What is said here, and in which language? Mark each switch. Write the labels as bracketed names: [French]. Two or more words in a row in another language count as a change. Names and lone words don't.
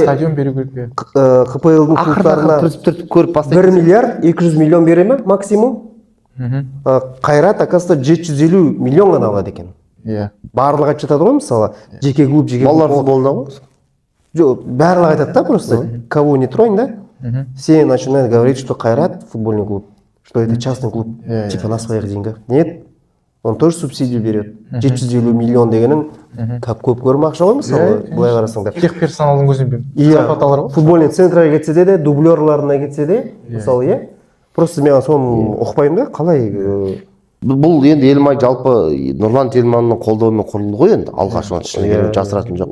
[Kazakh] стадион беру керек. КПЛ-дің клубтарына 1 миллиард 200 миллион бере ме максимум? Қайрат, оказывается, 750 миллион ғана алады екен. Барлығы айтып жатады ғой, мысалы, жеке клуб, балалар футболында ғой? Жоқ, барлығы айтады да просто. [Russian] Кого не тронь, да? Все начинают говорить, что Қайрат футбольный клуб, что это частный клуб, типа на своих деньгах. Нет. Он тоже субсидию берет. [Kazakh] 750 миллион дегенің көп көрім ақша ғой, мысалы, былай қарасаңдар. Техперсоналдың өзін иә, футбольный центрға кетсе де, дублерларына кетсе де, мысалы, иә. Просто мен соны ұқпаймын да, қалай. Бұл енді Елмай жалпы Нұрлан Телманның қолдауымен құрылды ғой енді, алғашынан шыны керек жасыратын жоқ.